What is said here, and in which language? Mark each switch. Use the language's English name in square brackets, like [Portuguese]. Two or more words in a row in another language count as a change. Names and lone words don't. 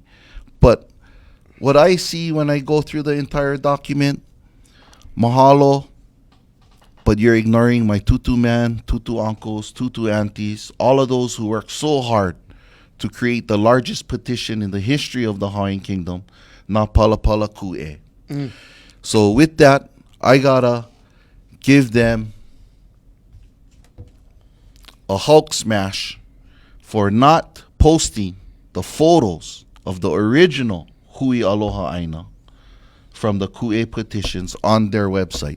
[English] But what I see when I go through the entire document, mahalo, but you're ignoring my tutu man, tutu uncles, tutu aunties, all of those who worked so hard to create the largest petition in the history of the Hawaiian Kingdom, [Hawaiian] na palapala ku'e. [English] So with that, I gotta give them a Hulk smash for not posting the photos of the original Hui Aloha Aina from the Ku'e petitions on their website.